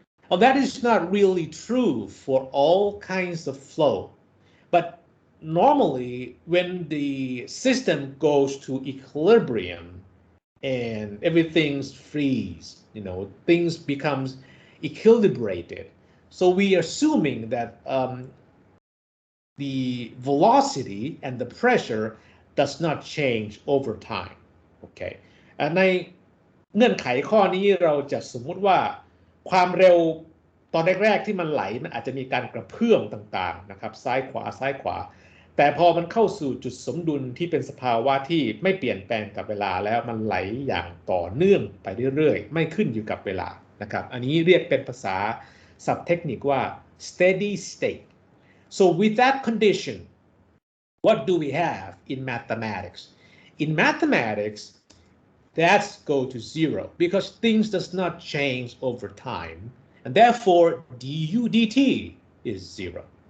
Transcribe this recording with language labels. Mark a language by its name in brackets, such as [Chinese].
[English] Well, that is not really true for all kinds of flow, but normally when the system goes to equilibrium and everything's freeze, things becomes equilibrated. So we are assuming that the velocity and the pressure does not change over time. Okay. [Thai] ในเงื่อนไขข้อนี้เราจะสมมุติว่าความเร็วตอนแรกๆที่มันไหลมันอาจจะมีการกระเพื่อมต่างๆนะครับซ้ายขวาซ้ายขวาแต่พอมันเข้าสู่จุดสมดุลที่เป็นสภาวะที่ไม่เปลี่ยนแปลงกับเวลาแล้วมันไหลอย่างต่อเนื่องไปเรื่อยๆไม่ขึ้นอยู่กับเวลานะครับอันนี้เรียกเป็นภาษาศัพท์เทคนิคว่า steady state. [English] So with that condition, what do we have in mathematics? In mathematics, that's go to 0 because things does not change over time, and therefore du dt is 0.